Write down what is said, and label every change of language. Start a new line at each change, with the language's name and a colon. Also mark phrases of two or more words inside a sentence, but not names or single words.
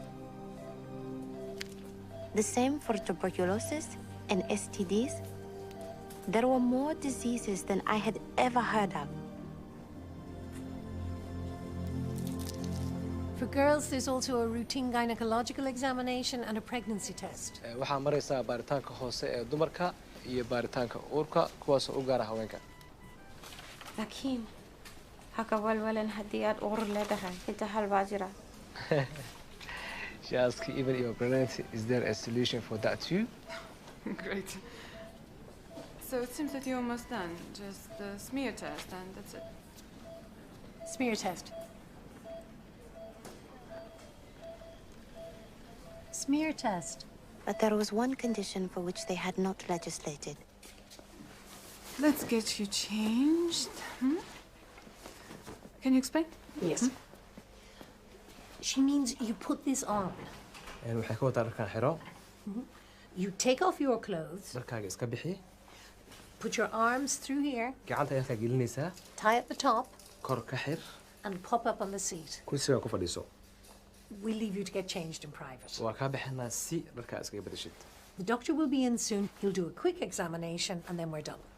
English: The same for tuberculosis and STDs. There were more diseases than I had ever heard of. For girls, there's also a routine gynecological examination and a pregnancy test.
Somali: waxaa maraysaa baaritaanka hoose ee dumarka iyo baaritaanka uurka kuwaas oo u gaara haweenka. Laakiin haka walwalan haddii aad uur leedahay inta hal baa jira.
English: She asked even if you're pregnant, is there a solution for that too? Great. So it seems that you're almost done. Just the smear test and that's it. Smear test. Smear test. But there was one condition for which they had not legislated. Let's get you changed. Can you explain? Yes. She means you put this on.
Somali: waxay ka wadaa dharkan xiro.
English: You take off your clothes.
Somali: dharkaaga iska bixi.
English: Put your arms through here.
Somali: gacanta ayaa ka gelinaysaa.
English: Tie at the top.
Somali: kor ka xir.
English: And pop up on the seat.
Somali: kursiga ku fadhiiso.
English: We'll leave you to get changed in private.
Somali: waa kaa bixinaa si dharkaa iskaga bedeshid.
English: The doctor will be in soon. He'll do a quick examination and then we're done.